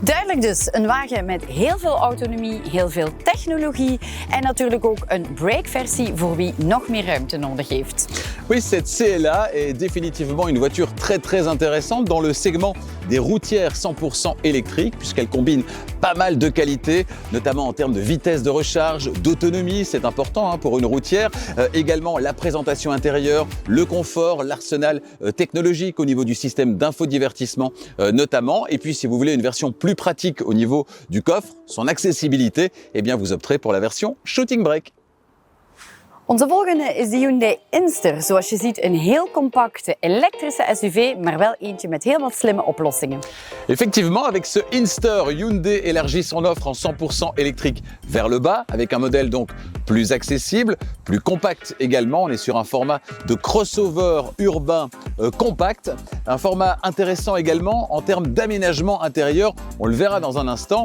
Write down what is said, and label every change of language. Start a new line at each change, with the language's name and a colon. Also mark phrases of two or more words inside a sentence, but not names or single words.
Dutch: Duidelijk dus, een wagen met heel veel autonomie, heel veel technologie en natuurlijk ook een brake-versie voor wie nog meer ruimte nodig heeft.
French: Oui, cette CLA est définitivement une voiture très intéressante dans le segment des routières 100% électriques puisqu'elle combine pas mal de qualités, notamment en termes de vitesse de recharge, d'autonomie, c'est important pour une routière. Également la présentation intérieure, le confort, l'arsenal technologique au niveau du système d'infodivertissement notamment. Et puis si vous voulez une version plus pratique au niveau du coffre, son accessibilité, eh bien vous opterez pour la version
English: Shooting Brake.
Dutch: Onze volgende is de Hyundai Inster. Zoals je ziet een heel compacte elektrische SUV, maar wel eentje met heel wat slimme oplossingen.
French: Effectivement, avec ce Inster, Hyundai élargit son offre en 100% électrique vers le bas, avec un modèle donc plus accessible, plus compact également. On est sur un format de crossover urbain compact, un format intéressant également en termes d'aménagement intérieur, on le verra dans un instant.